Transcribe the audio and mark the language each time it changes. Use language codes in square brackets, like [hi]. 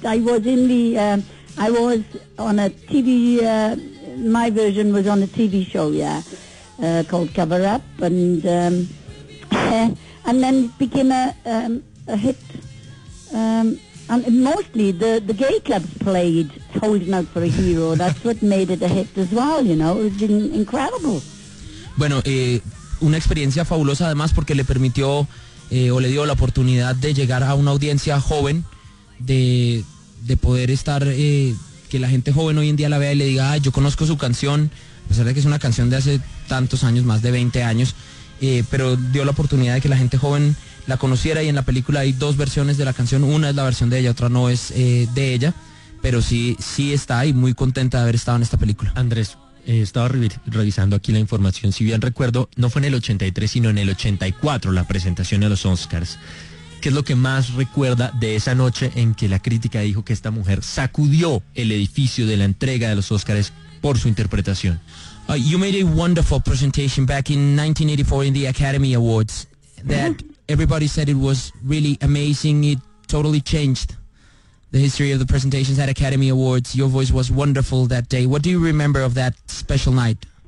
[en] I was in the, I was on a TV, my version was on a TV show, yeah, called Cover Up, and then it became a hit. And mostly the gay clubs played Holding Out for a Hero. That's what made it a hit as well, you know. It was incredible. [es] Bueno, una experiencia fabulosa además porque le permitió... o le dio la oportunidad de llegar a una audiencia joven, de poder estar, que la gente joven hoy en día la vea y le diga, ay, yo conozco su canción, a pesar de que es una canción de hace tantos años, más de 20 años, pero dio la oportunidad de que la gente joven la conociera. Y en la película hay dos versiones de la canción, una es la versión de ella, otra no es de ella, pero sí está ahí, muy contenta de haber estado en esta película. Andrés, estaba revisando aquí la información. Si bien recuerdo, no fue en el 83, sino en el 84 la presentación de los Oscars. ¿Qué es lo que más recuerda de esa noche en que la crítica dijo que esta mujer sacudió el edificio de la entrega de los Oscars por su interpretación? [en] You made a wonderful presentation back in 1984 in the Academy Awards. That everybody said it was really amazing. It totally changed the history of the presentations at Academy Awards. Your voice was wonderful that day. What do you remember of that special night?